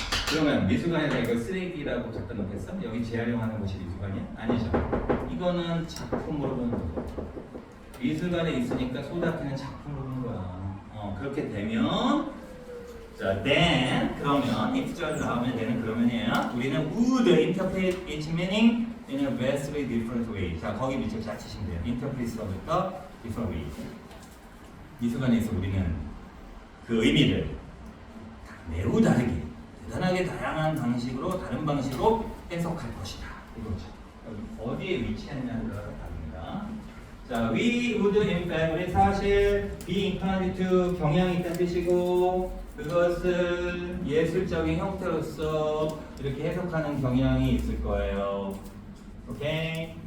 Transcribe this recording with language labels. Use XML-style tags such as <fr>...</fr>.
<ko>그러면 미술관에다 이거 쓰레기라고 갖다 놓겠어? 여기 재활용하는 곳이 미술관이야? 아니죠. 이거는 작품으로 보는 거죠. 미술관에 있으니까 소다캔은 작품으로 보는 거야. 그렇게 되면 자, then 그러면 if절 나오면 되는 그러면이에요. 우리는</ko> <en>would interpret its meaning in a vastly different way.</en> <ko>자, 거기 밑줄 잘 치시면 돼요. interpret서부터</ko> <en>different way.</en> <ko>미술관에서 우리는 그 의미를 매우 다르게, 대단하게 다양한 방식으로 다른 방식으로 해석할 것이다. 이거죠. 어디에 위치했냐는 거가 다릅니다. 자,</ko> <en>we would in fact</en> <ko>우리 사실</ko> <en>be inclined to</en> <ko>경향이 있다는 뜻이고 그것을 예술적인 형태로서 이렇게 해석하는 경향이 있을 거예요. 오케이?</ko>